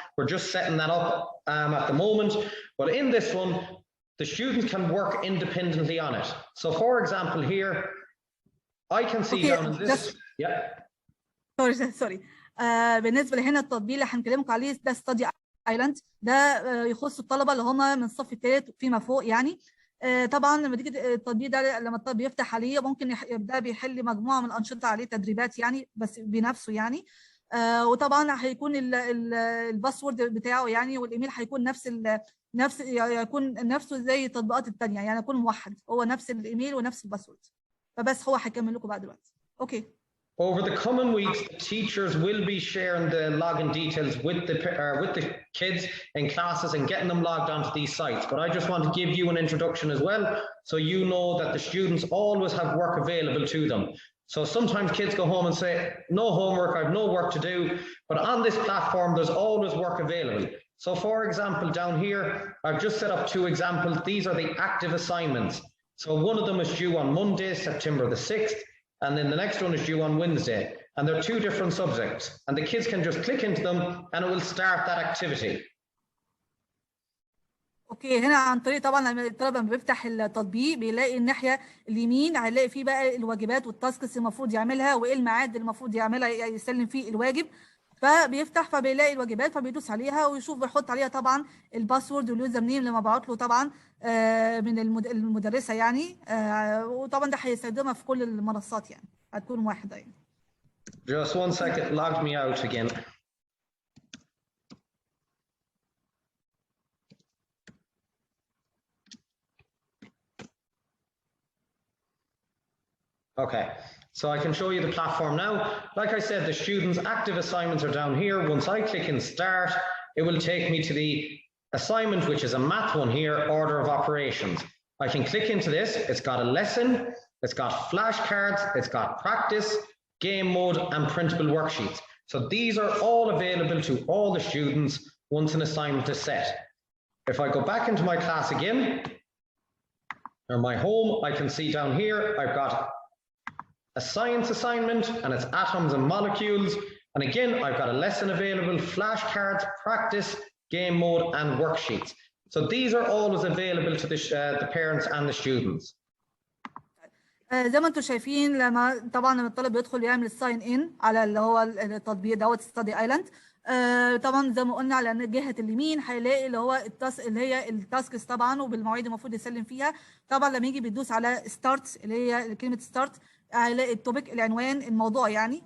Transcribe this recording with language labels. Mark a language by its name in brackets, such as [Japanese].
[English] We're just setting that up at the moment. But in this one, the students can work independently on it. So for example here, I can see okay, down in this. Yeah. [Arabic] سوري بالنسبه لهنا التطبيق اللي هنكلمكم عليه ده ستادي ايلاند ده يخص الطلبه اللي هم من الصف الثالث فيما فوق يعني. طبعا لما تيجي التطبيق ده لما الطالب يفتح عليه ممكن يبدا بيحل مجموعه من الانشطه عليه تدريبات يعني بس بنفسه يعني. وطبعا هيكون الباسورد بتاعه يعني والايميل هيكون نفس يكون نفسه زي التطبيقات الثانيه يعني يكون موحد هو نفس الايميل ونفس الباسورد. فبس هو هيكمل لكم بعد دلوقتي. اوكي. [English] Over the coming weeks, the teachers will be sharing the login details with the kids in classes and getting them logged onto these sites. But I just want to give you an introduction as well, so you know that the students always have work available to them. So sometimes kids go home and say, no homework, I have no work to do. But on this platform, there's always work available. So for example, down here, I've just set up 2 examples. These are the active assignments. So one of them is due on Monday, September the 6th. And then the next one is due on Wednesday. And they're 2 different subjects. And the kids can just click into them and it will start that activity. [Arabic] اوكي هنا عن طريق طبعا لما الطالب لما بيفتح التطبيق بيلاقي الناحيه اليمين هيلاقي فيه بقى الواجبات والتاسكس المفروض يعملها وايه الميعاد المفروض يعملها يسلم فيه الواجب. فبيفتح فبيلاقي الواجبات فبيدوس عليها ويشوف بيحط عليها طبعا الباسورد واليوزر نيم اللي مبعوت له طبعا من المدرسه يعني. وطبعا ده هيستخدمها في كل المنصات يعني هتكون واحده يعني. [English] Just 1 second, logged me out again. Okay, so I can show you the platform now. Like I said, the students' active assignments are down here. Once I click in start, it will take me to the assignment, which is a math one here, order of operations. I can click into this. It's got a lesson, it's got flashcards, it's got practice, game mode, and printable worksheets. So these are all available to all the students once an assignment is set. If I go back into my class again, or my home, I can see down here, I've got a science assignment and it's atoms and molecules. And again, I've got a lesson available, flashcards, practice, game mode, and worksheets. So these are always available to the parents and the students. [Arabic] زي ما انتم شايفين لما الطالب بيدخل يعمل الساين ان على اللي هو التطبيق دوت ستادي ايلاند. طبعا زي ما قلنا على جهه اليمين هيلاقي اللي هو اللي هي التاسكس طبعا وبالمواعيد المفروض يسلم فيها. طبعا لما يجي بيدوس على ستارت اللي هي كلمه ستارت هيلاقي التوبيك العنوان الموضوع يعني.